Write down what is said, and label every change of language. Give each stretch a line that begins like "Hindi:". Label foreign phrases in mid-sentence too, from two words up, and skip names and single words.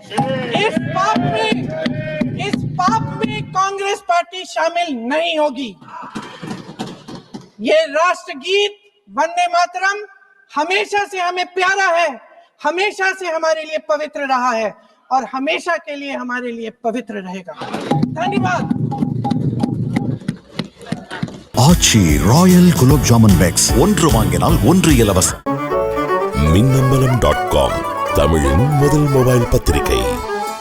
Hindi: इस पाप में कांग्रेस पार्टी शामिल नहीं होगी। ये राष्ट्रगीत वंदे मातरम हमेशा से हमें प्यारा है, हमेशा से हमारे लिए पवित्र रहा है और हमेशा के लिए हमारे लिए पवित्र रहेगा। धन्यवाद।
Tamil: ஆச்சி ராயல் குலோப் ஜாமுன் பேக்ஸ் ஒன்று வாங்கினால் ஒன்று இலவசம். மின்னம்பலம்.com தமிழின் முதல் மொபைல் பத்திரிகை.